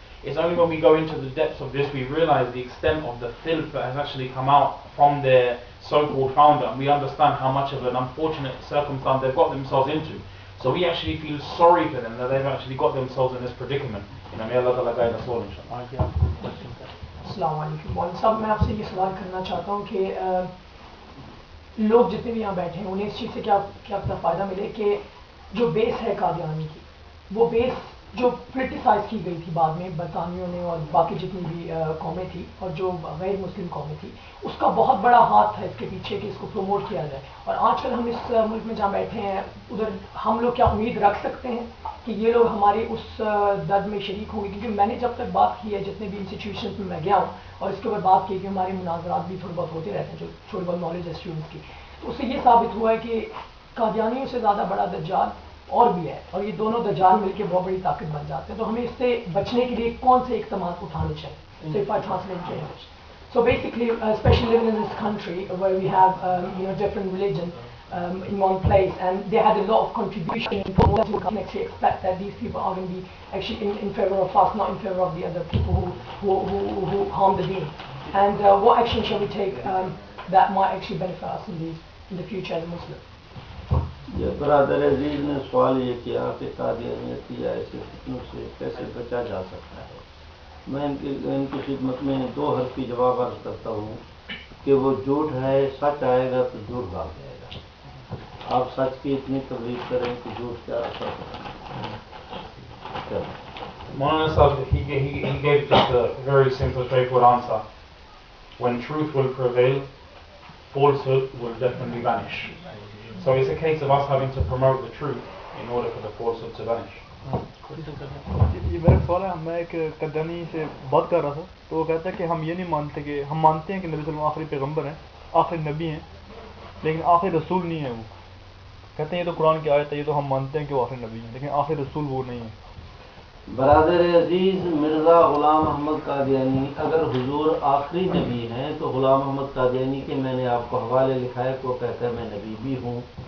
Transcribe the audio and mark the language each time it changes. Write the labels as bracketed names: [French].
[English] It's only when we go into the depths of this we realize the extent of the filth that has actually come out from their so-called founder, and we understand how much of an unfortunate circumstance they've got themselves into. So we actually feel sorry for them that they've actually got themselves in this predicament. May Allah Ta'ala guide us all, inshallah. [Urdu] السلام علیکم. مولوی صاحب میں آپ سے یہ سوال کرنا چاہتا ہوں کہ لوگ جتنے بھی یہاں بیٹھے ہیں انہیں اس چیز سے کیا اپنا فائدہ ملے کہ جو بیس ہے قادیانی کی، وہ بیس جو پولیٹیسائز کی گئی تھی بعد میں برطانویوں نے اور باقی جتنی بھی قومیں تھیں اور جو غیر مسلم قومیں تھیں، اس کا بہت بڑا ہاتھ تھا اس کے پیچھے کہ اس کو پروموٹ کیا جائے. اور آج کل ہم اس ملک میں جہاں بیٹھے ہیں ادھر ہم لوگ کیا امید رکھ سکتے ہیں کہ یہ لوگ ہمارے اس درد میں شریک ہوں گے، کیونکہ میں نے جب تک بات کی ہے جتنے بھی انسٹیٹیوشنس میں گیا ہوں اور اس کے اوپر بات کی کہ ہمارے مناظرات بھی تھوڑے بہت ہوتے رہتے ہیں جو تھوڑی بہت نالج ہے اسٹوڈنٹس کی، تو اس سے یہ ثابت ہوا ہے کہ قادیانیوں سے زیادہ بڑا دجال اور بھی ہے، اور یہ دونوں دجال مل کے بہت بڑی طاقت بن جاتے ہیں. تو ہمیں اس سے بچنے کے لیے کون سے اقدامات اٹھانے چاہیے؟ [English] So if I translate to English. So basically, especially living in this country where we have different religions in one place, and they had a lot of contribution. We can actually expect that these people are going to be actually in favor of us, not in favor of the other people who harm the deen. And what action shall we take that might actually benefit us in the future as a Muslim? [Urdu] یہ برادر عزیز نے سوال یہ کیا کہ قادیانیت یا ایسے فتنوں سے کیسے بچا جا سکتا ہے. میں ان کی خدمت میں دو حرفی جواب عرض کرتا ہوں کہ وہ جھوٹ ہے، سچ آئے گا تو جھوٹ بھاگ جائے گا. آپ سچ کی اتنی تبلیغ کریں کہ جھوٹ کیا اثر ہوگا. [English] Maulana Sahib, he gave just a very simple, straightforward answer. When truth will prevail, falsehood will definitely vanish. So it's a case of us having to promote the truth in order for the falsehood to vanish. [Urdu] یہ میرا سوال ہے. میں ایک قادیانی سے بات کر رہا تھا تو وہ کہتا ہے کہ ہم یہ نہیں مانتے کہ ہم مانتے ہیں کہ نبی صلی اللہ علیہ وسلم آخری پیغمبر ہیں، آخری نبی ہیں، لیکن آخری رسول نہیں ہے. وہ کہتے ہیں یہ تو قرآن کی آیت ہے، یہ تو ہم مانتے ہیں کہ وہ آخری نبی ہیں، لیکن آخری رسول وہ نہیں ہے. برادر عزیز، مرزا غلام احمد قادیانی اگر حضور آخری نبی ہیں تو غلام احمد قادیانی کے میں نے آپ کو حوالے لکھا ہے کہ وہ کہتا ہے میں نبی بھی ہوں.